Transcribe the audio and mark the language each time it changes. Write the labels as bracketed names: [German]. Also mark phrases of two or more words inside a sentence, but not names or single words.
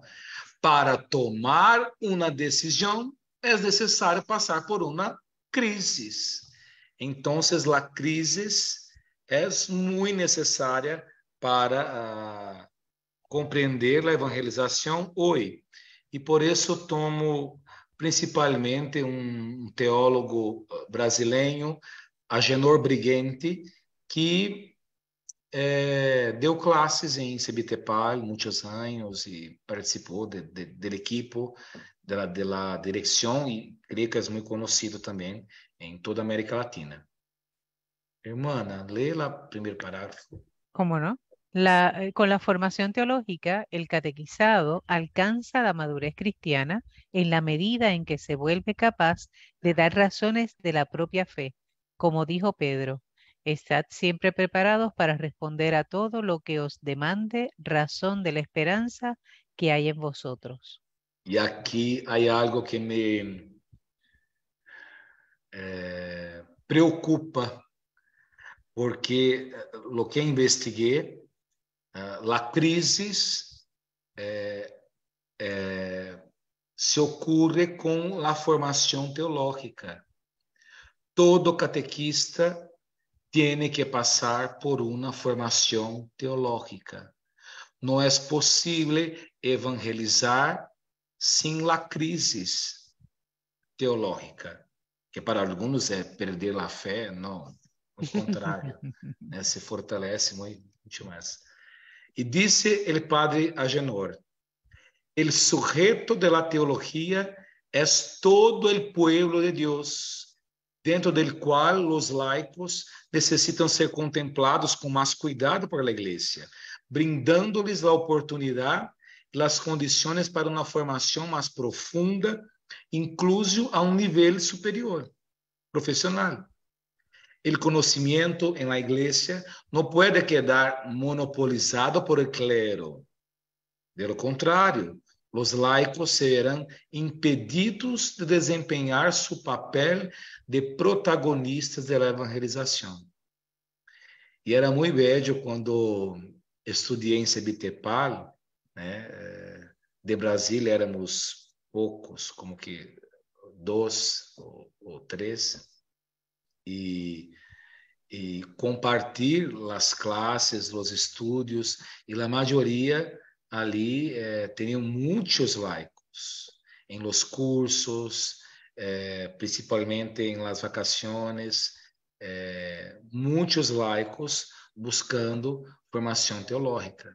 [Spanish] Para tomar una decisión es necesario pasar por una crisis. Entonces, la crisis es muy necesaria para compreender la evangelización hoy. [Portuguese] E por isso tomo principalmente um teólogo brasileiro, Agenor Brighenti, que deu classes em CBTPAL muitos anos e participou do equipo, da direção, e creio que é muito conhecido também em toda a América Latina. Hermana, lê lá o primeiro parágrafo. [Spanish] ¿Cómo no? Con la formación teológica, el catequizado alcanza la madurez cristiana en la medida en que se vuelve capaz de dar razones de la propia fe. Como dijo Pedro, estad siempre preparados para responder a todo lo que os demande razón de la esperanza que hay en vosotros. [Portuguese] E aqui há algo que me preocupa, porque [Spanish] lo que [Portuguese] investiguei, [Spanish] la crisis [Portuguese] se ocorre com a formação teológica. Todo catequista tem que passar por uma formação teológica. Não é possível evangelizar sem a crise teológica, que para alguns é perder a fé. Não, ao contrário, né? Se fortalece muito mais. E disse o padre Agenor, [Spanish] el sujeto de la teología es todo el pueblo de Dios, dentro del cual los laicos necesitan ser contemplados con más cuidado por la iglesia, brindándoles la oportunidad y las condiciones para una formación más profunda, incluso a un nivel superior, profesional. El conocimiento en la iglesia no puede quedar monopolizado por el clero. De lo contrario, [Portuguese] os laicos serão impedidos de desempenhar seu papel de protagonistas da evangelização. E era muito bello quando estudei em CBTPAL, né? De Brasília éramos poucos, como que 2 ou 3, e compartilhar as classes, os estudos, e a maioria ali tinham muitos laicos em [Spanish] los cursos, [Portuguese] principalmente em [Spanish] las vacaciones, [Portuguese] muitos laicos buscando formação teológica.